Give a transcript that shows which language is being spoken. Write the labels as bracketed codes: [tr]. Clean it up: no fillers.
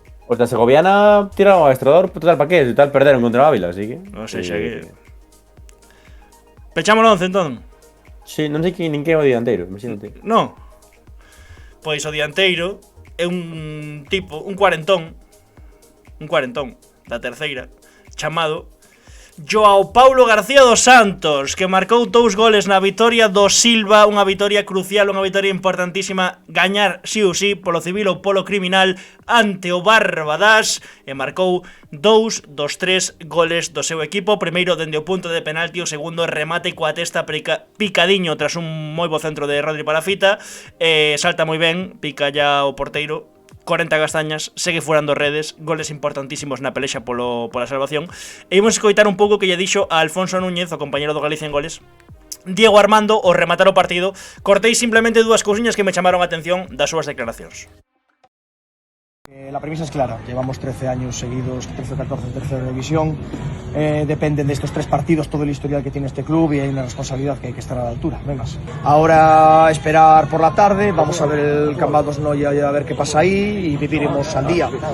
[gl] Os da Segoviana tiraron ao Estrador, total, pa que? Total, perderon contra o Ávila, así que... Non sei xa que... Pechamos o 11, entón? Sí, non sei nin que é o dianteiro, imagínate. Non. Pois o dianteiro é un tipo, un cuarentón da terceira, chamado Joao Paulo García dos Santos, que marcou 2 goles na vitoria do Silva, unha vitoria crucial, unha vitoria importantísima, gañar sí ou sí polo civil ou polo criminal ante o Barbadas, e marcou 2 dos 3 goles do seu equipo, o primeiro dende o punto de penalti, o segundo remate coa testa picadiño tras un moi bo centro de Rodri Parafita, salta moi ben, pica ya o porteiro, 40 castañas, segue furando redes, goles importantísimos na pelexa pola salvación. E imos escoitar un pouco que lle dixo a Alfonso Núñez, o compañero do Galicia en goles, Diego Armando, ao rematar o partido. Cortei simplemente 2 cousiñas que me chamaron a atención das súas declaracións. [es] La premisa es clara, llevamos 13 años seguidos, 13 o 14 en tercera división, dependen de estos 3 partidos todo el historial que tiene este club y hay una responsabilidad que hay que estar a la altura, no hay más. Ahora esperar por la tarde, vamos a ver el Cambados Noia y a ver qué pasa ahí y viviremos al día.